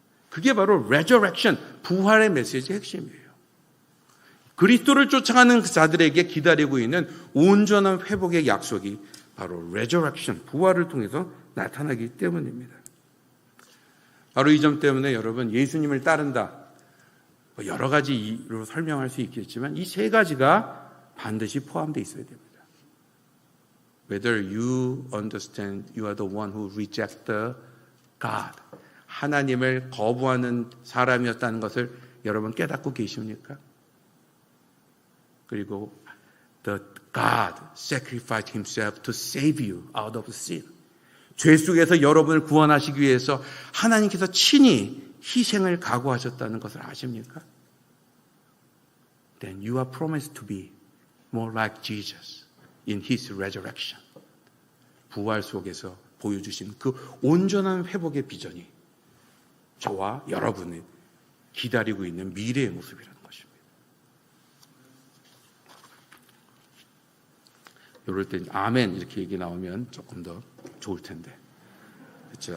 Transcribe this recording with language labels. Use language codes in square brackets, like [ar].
[ko] 그게 바로 resurrection, 부활의 메시지의 핵심이에요. 그리스도를 쫓아가는 자들에게 기다리고 있는 온전한 회복의 약속이 바로 resurrection, 부활을 통해서 나타나기 때문입니다. 바로 이 점 때문에 여러분, 예수님을 따른다, 여러 가지로 설명할 수 있겠지만 이 세 가지가 반드시 포함되어 있어야 됩니다. [en] Whether you understand you are the one who rejects the God, [ko] 하나님을 거부하는 사람이었다는 것을 여러분 깨닫고 계십니까? 그리고 [en] the God sacrificed himself to save you out of sin. [ko] 죄 속에서 여러분을 구원하시기 위해서 하나님께서 친히 희생을 각오하셨다는 것을 아십니까? [en] Then you are promised to be more like Jesus in his resurrection. [ko] 부활 속에서 보여주신 그 온전한 회복의 비전이 저와 여러분을 기다리고 있는 미래의 모습이라는 것입니다. 이럴 때 아멘 이렇게 얘기 나오면 조금 더 좋을 텐데, 그렇죠?